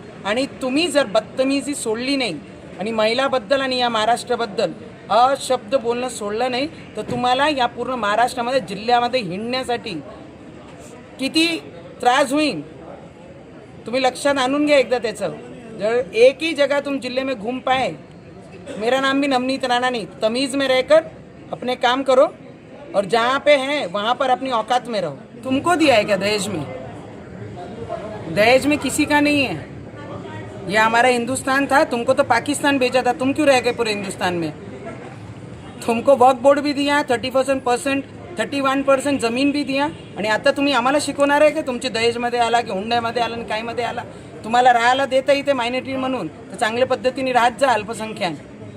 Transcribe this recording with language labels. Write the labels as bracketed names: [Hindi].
[Marathi] आणि तुम्ही जर बदतमीजी सोडली नाही आणि महिलाबद्दल आणि या महाराष्ट्राबद्दल अशब्द बोलणं सोडलं नाही तर तुम्हाला या पूर्ण महाराष्ट्रामध्ये, जिल्ह्यामध्ये हिंडण्यासाठी किती त्रास होईल तुम्ही लक्षात आणून घ्या एकदा त्याचं। [Hindi] जर एक ही जगह तुम जिले में घूम पाए, मेरा नाम भी नवनीत राणा नहीं, तमीज़ में रहकर अपने काम करो और जहाँ पे हैं वहाँ पर अपनी औकात में रहो। तुमको दिया है क्या दहेज में? दहेज में किसी का नहीं है। ये हमारा हिंदुस्तान था, तुमको तो पाकिस्तान भेजा था, तुम क्यों रह गए पूरे हिंदुस्तान में? तुमको वक्फ बोर्ड भी दिया, [Marathi] 31% जमीन भी दिया, आणि आता तुम्ही आम्हाला शिकवणार आहे की तुमचे दहेजमध्ये आला की हुंड्यामध्ये आला आणि कायमध्ये आला? तुम्हाला राहायला देता इथे मायनॉरिटी म्हणून तर चांगल्या पद्धतीने राहत जा अल्पसंख्याक।